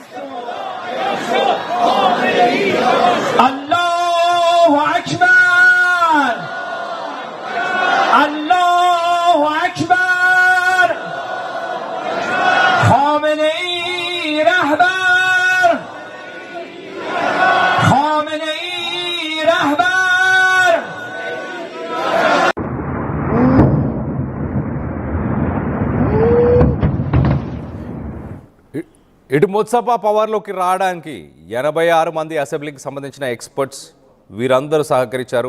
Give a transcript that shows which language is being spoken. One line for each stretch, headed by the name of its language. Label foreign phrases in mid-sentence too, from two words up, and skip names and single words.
Arabic: الله اکبر، الله اکبر.
Persian: خامنه ای رهبر، خامنه ای رهبر.
Telugu: ఇటు ముస్తఫా పవర్లోకి రావడానికి 86 మంది అసెంబ్లీకి సంబంధించిన ఎక్స్పర్ట్స్ వీరందరూ సహకరించారు.